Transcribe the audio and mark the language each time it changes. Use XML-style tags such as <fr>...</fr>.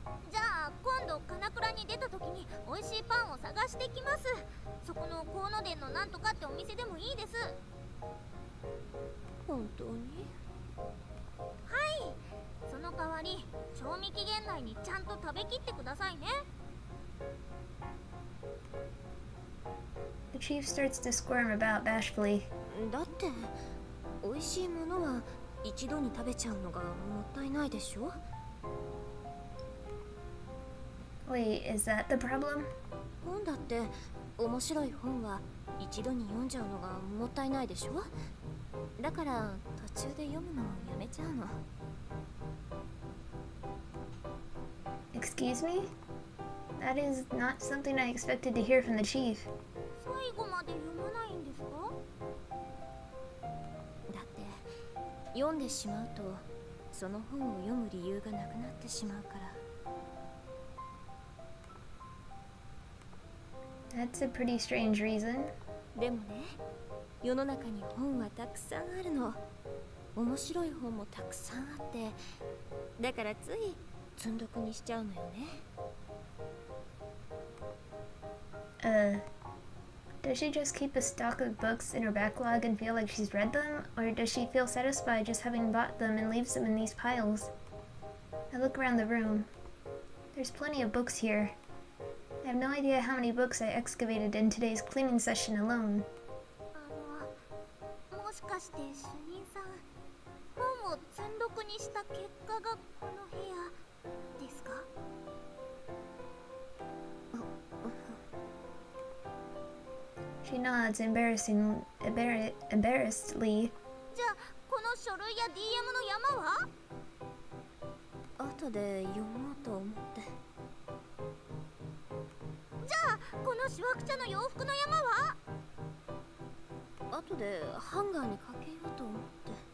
<ja>じゃあ今度金倉に出た時に美味しいパンを探してきます。そこの河野殿のなんとかってお店でもいいです。本当に？はい。その代わり賞味期限内にちゃんと食べきってくださいね。</ja> <en>The chief starts to squirm about bashfully.</en> <ja>だって美味しいものは一度に食べちゃうのがもったいないでしょ。</ja> <en>Wait, is that the problem?</en> <ja>本だって面白い本は一度に読んじゃうのがもったいないでしょ。だから途中で読むのをやめちゃうの。</ja> <en>Excuse me? That is not something I expected to hear from the chief.</en> <ja>最後まで読まないんですか。だって読んでしまうとその本を読む理由がなくなってしまうから。</ja> <en>That's a pretty strange reason.</en> <ja>でもね、世の中に本はたくさんあるの。面白い本もたくさんあって、だからつい積んどくにしちゃうのよね。</ja> <en>Does she just keep a stock of books in her backlog and feel like she's read them? Or does she feel satisfied just having bought them and leaves them in these piles? I look around the room. There's plenty of books here. I have no idea how many books I excavated in today's cleaning session alone.</en> <ja>もしかして主任さん、本を積んどくにした結果がこの部屋ですか。</ja> <en>She nods embarrassedly.</en> <ja>じゃあこの書類や DM の山は後で読もうと思って。じゃあこのしわくちゃの洋服の山は後でハンガーにかけようと思って。</ja>